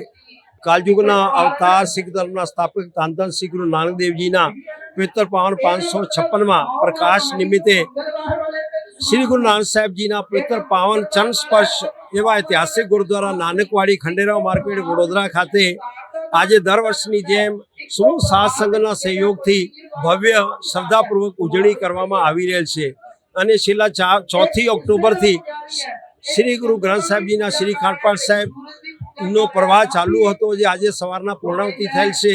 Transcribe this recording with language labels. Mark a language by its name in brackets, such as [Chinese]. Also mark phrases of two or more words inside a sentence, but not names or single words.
[Gujarati] કાલયુગના અવતાર સિખ ધર્મના સ્થાપક ધન ધન શ્રી ગુરુ નાનક દેવ જી ના પવિત્ર પાવન 556વાં પ્રકાશ નિમિત્તે શ્રી ગુરુ નાનક સાહેબ જી ના પવિત્ર પાવન ચરણ સ્પર્શ એવં ઐતિહાસિક ગુરુદ્વારા નાનકવાડી ખંડેરાવ માર્કેટ વડોદરા ખાતે આજ દર વર્ષની જેમ સમૂહ સાથ સંઘના સહયોગથી ભવ્ય શ્રદ્ધાપૂર્વક ઉજવણી કરવામાં આવી રહેલ છે અને છેલ્લા 4 ઑક્ટોબરથી શ્રી ગુરુ ગ્રંથ સાહેબ જી ના શ્રી ખાટપાટ સાહેબ નો પ્રવાહ ચાલૂ હતો, જે આજ સવારના પૂર્ણાવતી થયેલ છે।